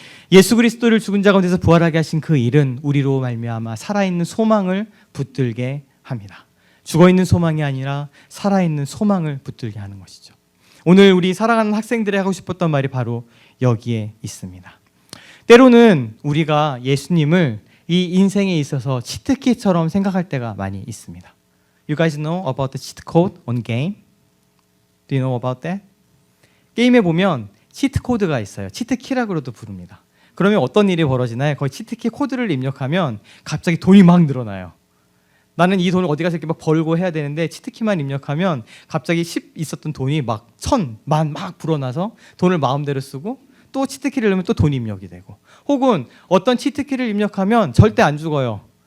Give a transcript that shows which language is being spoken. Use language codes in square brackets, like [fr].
[ko] 예수 그리스도를 죽은 자 가운데서 부활하게 하신 그 일은 우리로 말미암아 살아있는 소망을 붙들게 합니다. 죽어있는 소망이 아니라 살아있는 소망을 붙들게 하는 것이죠. 오늘 우리 살아가는 학생들이 하고 싶었던 말이 바로 여기에 있습니다. 때로는 우리가 예수님을 이 인생에 있어서 치트키처럼 생각할 때가 많이 있습니다. [en] You guys know about the cheat code on game? Do you know about that? [ko] 게임에 보면 치트 코드가 있어요. 치트키라고도 부릅니다. 그러면 어떤 일이 벌어지나요? 거의 치트키 코드를 입력하면 갑자기 돈이 막 늘어나요. 나는 이 돈을 어디 가서 이렇게 막 벌고 해야 되는데 치트키만 입력하면 갑자기 10 있었던 돈이 막 1000, 만 막 불어나서 돈을 마음대로 쓰고 또 치트키를 넣으면 또 돈이 입력이 되고, 혹은 어떤 치트키를 입력하면 절대 안 죽어요.